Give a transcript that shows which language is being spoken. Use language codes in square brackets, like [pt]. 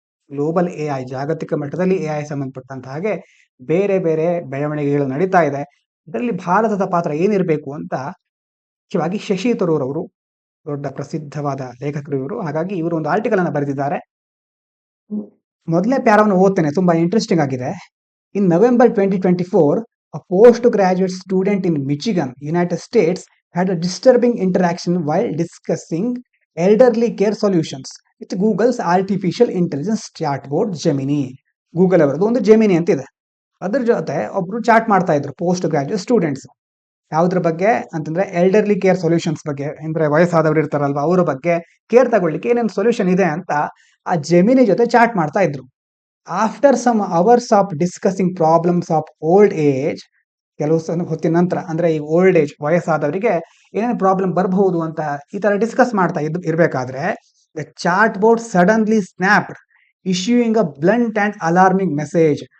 [kn] Global AI, ಜಾಗತಿಕ ಮಟ್ಟದಲ್ಲಿ AI ಸಂಬಂಧಪಟ್ಟಂತ ಹಾಗೆ ಬೇರೆ ಬೇರೆ ಬೆಳವಣಿಗೆಗಳು ನಡೀತಾ ಇದೆ. ಇದರಲ್ಲಿ ಭಾರತದ ಪಾತ್ರ ಏನಿರಬೇಕು ಅಂತ ಮುಖ್ಯವಾಗಿ ಶಶಿ ತರೂರ್ ಅವರು, ದೊಡ್ಡ ಪ್ರಸಿದ್ಧವಾದ ಲೇಖಕರು ಇವರು. ಹಾಗಾಗಿ ಇವರು ಒಂದು ಆರ್ಟಿಕಲ್ ಅನ್ನು ಬರೆದಿದ್ದಾರೆ. ಮೊದಲನೇ ಪ್ಯಾರಾವನ್ನು ಓದ್ತೇನೆ, ತುಂಬಾ ಇಂಟ್ರೆಸ್ಟಿಂಗ್ ಆಗಿದೆ. [en] In November 2024, a postgraduate student in Michigan, United States, had a disturbing interaction while discussing elderly care solutions with Google's artificial intelligence chatbot Gemini. [kn] Google ಅವರದ್ದು ಒಂದು ಜೆಮಿನಿ ಅಂತ ಇದೆ. ಅದ್ರ ಜೊತೆ ಒಬ್ರು ಚಾಟ್ ಮಾಡ್ತಾ ಇದ್ರು ಪೋಸ್ಟ್ ಗ್ರಾಜುಯೇಟ್ ಸ್ಟೂಡೆಂಟ್ಸ್. ಯಾವುದ್ರ ಬಗ್ಗೆ ಅಂತಂದ್ರೆ ಎಲ್ಡರ್ಲಿ ಕೇರ್ ಸೊಲ್ಯೂಷನ್ಸ್ ಬಗ್ಗೆ, ಅಂದ್ರೆ ವಯಸ್ಸಾದವರು ಇರ್ತಾರಲ್ವಾ ಅವರ ಬಗ್ಗೆ ಕೇರ್ ತಗೊಳ್ಳಿಕ್ಕೆ ಏನೇನು ಸೊಲ್ಯೂಷನ್ ಇದೆ ಅಂತ ಆ ಜೆಮಿನಿ ಜೊತೆ ಚಾಟ್ ಮಾಡ್ತಾ ಇದ್ರು. [en] after some hours of discussing problems of old age, [kn] ಕೆಲವು ಹೊತ್ತಿನ ನಂತರ, ಅಂದ್ರೆ ಈ ಓಲ್ಡ್ ಏಜ್ ವಯಸ್ಸಾದವರಿಗೆ ಏನೇನು ಪ್ರಾಬ್ಲಮ್ ಬರಬಹುದು ಅಂತ ಈ ತರ ಡಿಸ್ಕಸ್ ಮಾಡ್ತಾ ಇರ್ಬೇಕಾದ್ರೆ [en] The chatbot suddenly snapped, issuing a blunt and alarming message.